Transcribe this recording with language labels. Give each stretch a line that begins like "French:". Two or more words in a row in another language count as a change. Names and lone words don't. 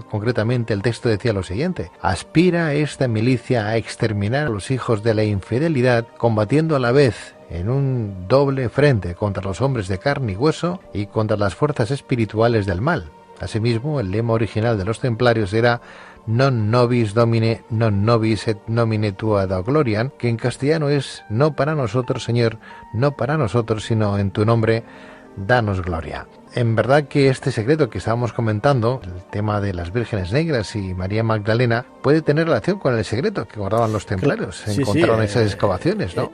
Spanish: Concretamente, el texto decía lo siguiente: aspira esta milicia a exterminar a los hijos de la infidelidad, combatiendo a la vez en un doble frente contra los hombres de carne y hueso y contra las fuerzas espirituales del mal. Asimismo, el lema original de los templarios era
Latin: non nobis domine, non nobis et nomine tua da gloriam,
Spanish: que en castellano es no para nosotros, Señor, no para nosotros, sino en tu nombre, danos gloria. En verdad que este secreto que estábamos comentando, el tema de las vírgenes negras y María Magdalena, puede tener relación con el secreto que guardaban los templarios. Encontraron esas excavaciones, ¿no?